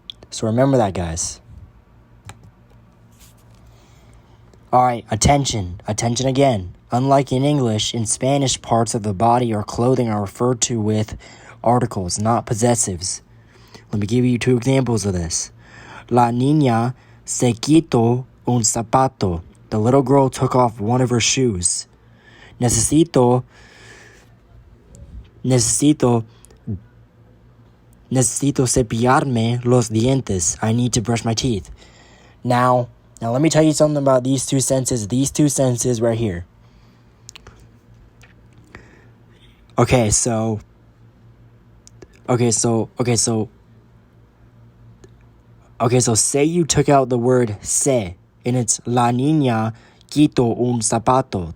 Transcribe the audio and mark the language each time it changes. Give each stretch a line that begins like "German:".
English: So remember that, guys. All right, attention again. Unlike in English, in Spanish, parts of the body or clothing are referred to with articles, not possessives. Let me give you two examples of this.
Spanish: La niña se quitó un zapato.
English: The little girl took off one of her shoes.
Spanish: Necesito cepillarme los dientes.
English: I need to brush my teeth. Now let me tell you something about these two sentences. These two sentences right here. Okay, so say you took out the word se, and it's
Spanish: la niña quitó un zapato.